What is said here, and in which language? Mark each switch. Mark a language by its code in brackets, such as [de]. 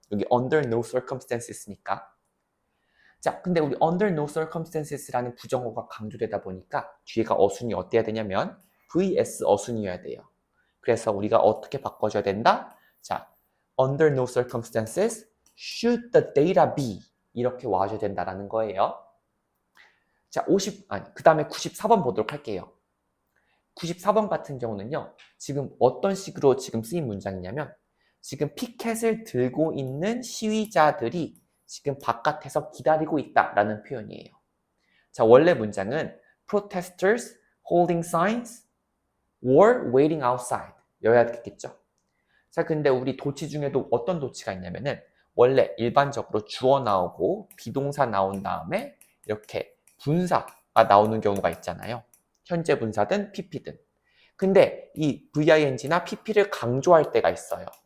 [ko] 여기 [en] under no circumstances니까. [ko] 자, 근데 우리 [en] under no circumstances [ko] 라는 부정어가 강조되다 보니까 뒤에가 어순이 어때야 되냐면 vs 어순이어야 돼요. 그래서 우리가 어떻게 바꿔줘야 된다? [en] 자, under no circumstances should the data be [ko] 이렇게 와줘야 된다라는 거예요. 자, 그 다음에 94번 보도록 할게요. 94번 같은 경우는요, 지금 어떤 식으로 지금 쓰인 문장이냐면, 지금 피켓을 들고 있는 시위자들이 지금 바깥에서 기다리고 있다라는 표현이에요. 자, 원래 문장은 [en] protesters holding signs were waiting outside [ko] 여야 되겠죠. 자, 근데 우리 도치 중에도 어떤 도치가 있냐면은 원래 일반적으로 주어 나오고 비동사 나온 다음에 이렇게 분사가 나오는 경우가 있잖아요. 현재 분사든 PP든. 근데 이 VING나 PP를 강조할 때가 있어요.